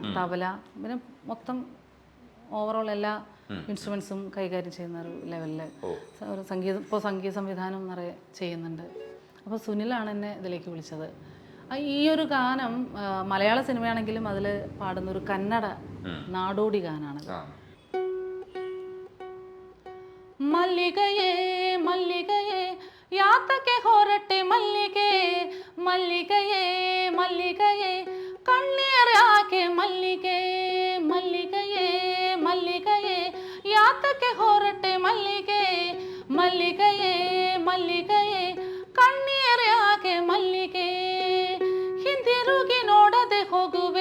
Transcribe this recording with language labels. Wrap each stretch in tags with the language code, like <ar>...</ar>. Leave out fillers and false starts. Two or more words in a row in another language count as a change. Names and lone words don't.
<ml>തബല പിന്നെ മൊത്തം ഓവറോൾ എല്ലാ ഇൻസ്ട്രുമെൻസും കൈകാര്യം ചെയ്യുന്ന ഒരു ലെവലിൽ ഒരു സംഗീത സംവിധാനം നിറയെ ചെയ്യുന്നുണ്ട്. അപ്പോൾ സുനിലാണ് എന്നെ ഇതിലേക്ക് വിളിച്ചത്. ഈ ഒരു ഗാനം മലയാള സിനിമയാണെങ്കിലും അതിൽ പാടുന്ന ഒരു കന്നഡ നാടോടി ഗാനാണ്.</ml> <kn>ಮಲ್ಲಿಕಯೇ ಮಲ್ಲಿಕಯೇ യാതಕ್ಕೆ ಹೊರಟೆ ಮಲ್ಲಿಗೆ, ಮಲ್ಲಿಗೆಯೇ ಮಲ್ಲಿಗೆಯೇ ಕಣ್ಣೀರ್ ಯಾಕೆ ಮಲ್ಲಿಗೆ, ಮಲ್ಲಿಗೆಯೇ ಮಲ್ಲಿಗೆಯೇ ಯಾತಕ್ಕೆ ಹೊರಟೆ ಮಲ್ಲಿಗೆ, ಮಲ್ಲಿಗೆಯೇ ಮಲ್ಲಿಗೆಯೇ ಕಣ್ಣೀರ್ ಯಾಕೆ ಮಲ್ಲಿಗೆ, ಹಿಂದಿರುಗಿ ನೋಡದೆ ಹೋಗುವೆ</kn>